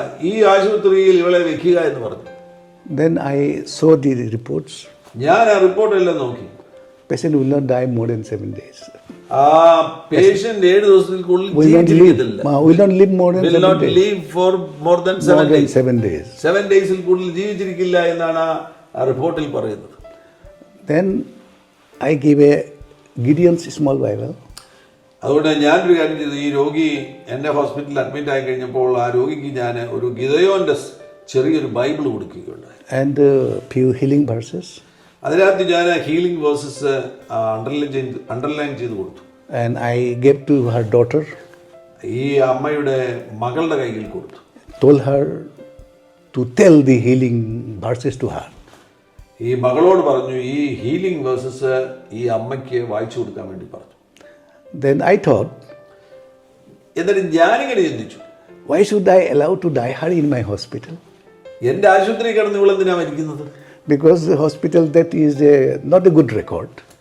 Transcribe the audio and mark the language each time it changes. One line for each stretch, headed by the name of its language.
Malayalam: ഈ ആശുപത്രിയിൽ ഇവളെ വെക്കുക എന്ന് പറഞ്ഞു.
English: Then I saw the reports.
Malayalam: ഞാൻ ആ റിപ്പോർട്ടെല്ലാം നോക്കി.
English: Patient will not die more than 7 days.
Malayalam: ആ പേഷ്യന്റ് 7 ദിവസത്തിനുള്ളിൽ
English: Will not
Malayalam: ജീവിച്ചിരിക്കത്തില്ല.
English: live more than Will 7 not days. live for more than More 7 than days. 7 days.
Malayalam: 7 ഡേയ്സിൽ കൂടുതൽ ജീവിച്ചിരിക്കില്ല എന്നാണ് ആ റിപ്പോർട്ടിൽ പറയുന്നത്.
English: Then I gave a Gideon's small Bible.
Malayalam: അതുകൊണ്ട് ഞാനൊരു കാര്യം ചെയ്തു. ഈ രോഗി എൻ്റെ ഹോസ്പിറ്റലിൽ അഡ്മിറ്റ് ആയി കഴിഞ്ഞപ്പോൾ ആ രോഗിക്ക് ഞാൻ ഒരു ഗിദയോന്റെ ചെറിയൊരു Bible കൊടുക്കുകയുണ്ടായി.
English: And few healing verses.
Malayalam: അതിനകത്ത് ഞാൻ ഹീലിംഗ് വേഴ്സസ് അണ്ടർലൈൻ ചെയ്ത് കൊടുത്തു.
English: And I gave to her daughter.
Malayalam: ഈ അമ്മയുടെ മകളുടെ കയ്യിൽ കൊടുത്തു.
English: Told her to tell the healing verses to her.
Malayalam: ഈ മകളോട് പറഞ്ഞു ഈ ഹീലിംഗ് വേഴ്സസ് ഈ അമ്മയ്ക്ക് വായിച്ചു കൊടുക്കാൻ വേണ്ടി പറഞ്ഞു.
English: Then I thought,
Malayalam: എന്നിട്ട് ഞാനിങ്ങനെ ചിന്തിച്ചു,
English: why should I allow to die her in my hospital?
Malayalam: എൻ്റെ ആശുപത്രി കിടന്ന് ഇവളെന്തിനാ മരിക്കുന്നത്?
English: Because the hospital that is not a good record.